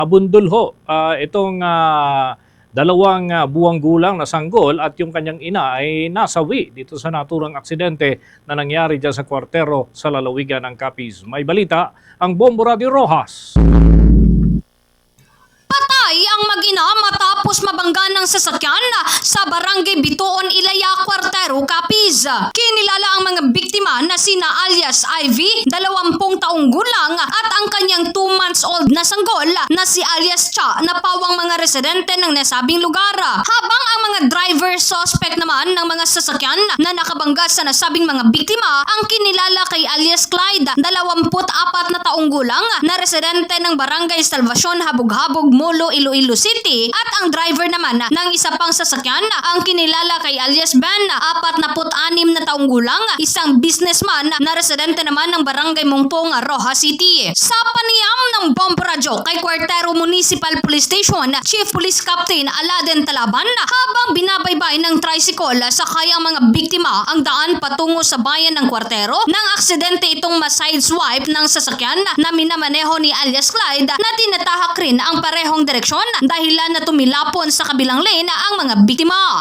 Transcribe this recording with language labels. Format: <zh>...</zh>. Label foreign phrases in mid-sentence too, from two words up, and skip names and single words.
<tl>Nabundol ho itong dalawang buwang gulang na sanggol at yung kanyang ina ay nasawi dito sa naturang aksidente na nangyari dyan sa kwartero sa lalawigan ng Capiz. May balita ang Bombo Radio Rojas. Patay ang mag-ina matapos mabangga ng sasakyan sa barangay Bitoon, Ilaya, Cuartero, Capiz. Kinilala ang mga biktima na sina alias Ivy, 20 taong gulang, at ang kanyang</tl> <en>2 months old</en> <tl>na sanggol na si alias Cha na pawang mga residente ng nasabing lugar. Habang ang mga</tl> <en>driver suspect</en> <tl>naman ng mga sasakyan na nakabangga sa nasabing mga biktima ang kinilala kay alias Clyde, 24 na taong gulang na residente ng barangay Salvacion, Habog-Habog, Molo, Iloilo City, at ang driver naman ng isa pang sasakyan ang kinilala kay alias Ben, 46 na taong gulang, isang businessman na residente naman ng barangay Mungpong, Rojas City. Sa panayam ng Bombo Radio kay Cuartero Municipal Police Station, Chief Police Captain Aladen Talaban, habang binabaybay ng tricycle sa kayang mga biktima ang daan patungo sa bayan ng Cuartero, nang aksidente itong ma-sideswipe ng sasakyan na minamaneho ni alias Clyde na tinatahak rin ang parehong direksyon dahilan na tumilapon sa kabilang lane ang mga biktima.</tl>